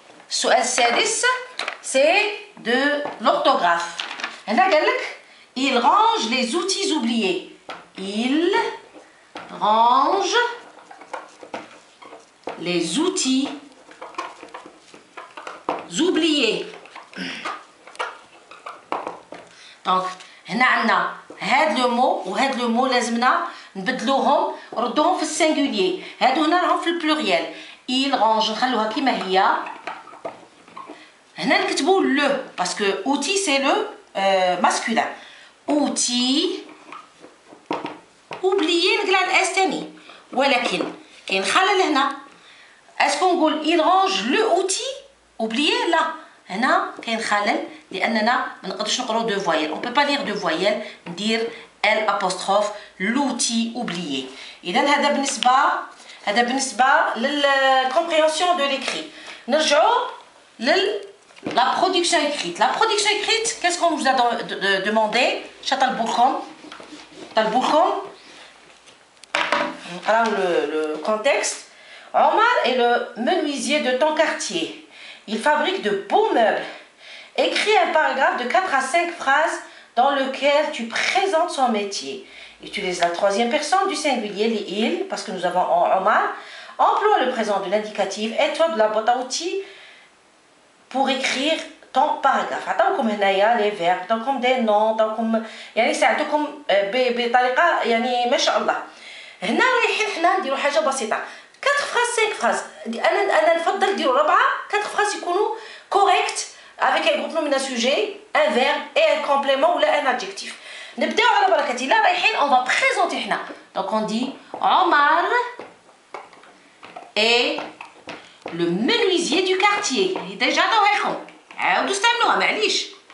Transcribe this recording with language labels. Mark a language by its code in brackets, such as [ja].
[ar] السؤال السادس [fr] c'est de l'orthographe. [ar] هنا قال لك [fr] il range les outils oubliés. Il range les outils oubliés. [ar] Donc هنا عندنا هاد لو مو وهاد لو مو لازمنا نبدلوهم ردوهم في السينغوليي. هادو هنا راهم في البلوريال. il range نخلوها كيما هي. هنا نكتبوا لو باسكو [fr] outil c'est le masculin. [ar] outil oublié نقلع الاس تاني ولكن كاين خلل هنا. اسكو نقول il range le outil oublié؟ لا هنا كاين خلل لاننا ما نقدرش نقراو دو فويال. [fr] on peut pas lire دو فويال ندير ال apostrophe l'outil oublié. [ar] اذا هذا بالنسبه للكومبريهنسيون دو ليكري. [fr] نرجعوا la production écrite. La production écrite, qu'est-ce qu'on nous a demandé? Chatalboukhoum. Alors le contexte. Omar est le menuisier de ton quartier. Il fabrique de beaux meubles. Écris un paragraphe de 4 à 5 phrases dans lequel tu présentes son métier. Utilise la troisième personne du singulier, les il, parce que nous avons Omar. Emploie le présent de l'indicatif et toi de la boîte à outils pour écrire ton paragraphe. [ar] عطاوكم هنايا [fr] les verbes, [ar] عطاوكم des noms, عطاوكم يعني ساعدوكم بطريقة يعني ما شاء الله. هنا رايحين حنا نديرو حاجة بسيطة. [fr] 4 phrases 5 phrases. [ar] أنا نفضل نديرو [fr] 4 4 phrases يكونوا correct avec un groupe nominal sujet, un verbe et un complément ou un adjectif. [ar] نبداو على بركة الله رايحين [fr] on va présenter [ar] حنا. [fr] Donc on dit Omar est le menuisier du quartier. [ar] Déjà عطاوهاكم عاودوا استعملوها معليش.